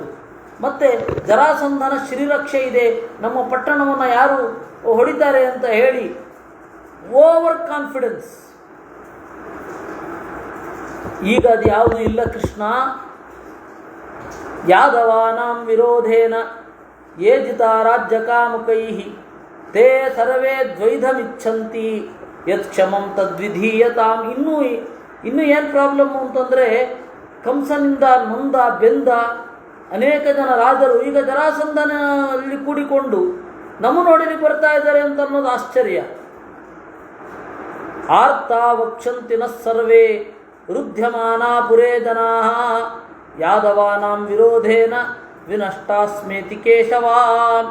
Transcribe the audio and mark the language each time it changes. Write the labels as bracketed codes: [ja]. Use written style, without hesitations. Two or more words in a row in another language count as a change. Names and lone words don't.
[kn] ಮತ್ತು ಜರಾಸಂಧನ ಶ್ರೀರಕ್ಷೆ ಇದೆ, ನಮ್ಮ ಪಟ್ಟಣವನ್ನು ಯಾರು ಹೊಡಿತಾರೆ ಅಂತ ಹೇಳಿ [en] over confidence. [kn] ಈಗ ಅದು ಯಾವುದು ಇಲ್ಲ ಕೃಷ್ಣ. [sa] ಯಾದವಾನಾಂ ವಿರೋಧೇನ ಯೇ ಜಿತಾ ರಾಜ್ಯಕಾಮುಕೈ ತೇ ಸರ್ವೇ ದ್ವೈಧಮಿಚ್ಛಂತಿ ಯತ್ ಕ್ಷಮಂ ತದ್ವಿಧೀಯತಾಂ. [kn] ಇನ್ನೂ ಏನು ಪ್ರಾಬ್ಲಮ್ಮು ಅಂತಂದರೆ, ಕಂಸನಿಂದ ನೊಂದ ಬೆಂದ ಅನೇಕ ಜನ ರಾಜರು ಈಗ ಜರಾಸಂಧನಲ್ಲಿ ಕೂಡಿಕೊಂಡು ನಮ್ಮ ನೋಡಿಲಿಕ್ಕೆ ಬರ್ತಾ ಇದ್ದಾರೆ ಅಂತ ಅನ್ನೋದು ಆಶ್ಚರ್ಯ. [sa] ಆರ್ತಾ ವಕ್ಷಂತಿ ನ ಸರ್ವೇ ರುಧ್ಯಮಾನ ಪುರೇ ಜನಾ ಯಾದವಾನಾಂ ವಿರೋಧೇನ ವಿನಷ್ಟಾಸ್ಮೇತಿ ಕೇಶವಾನ್.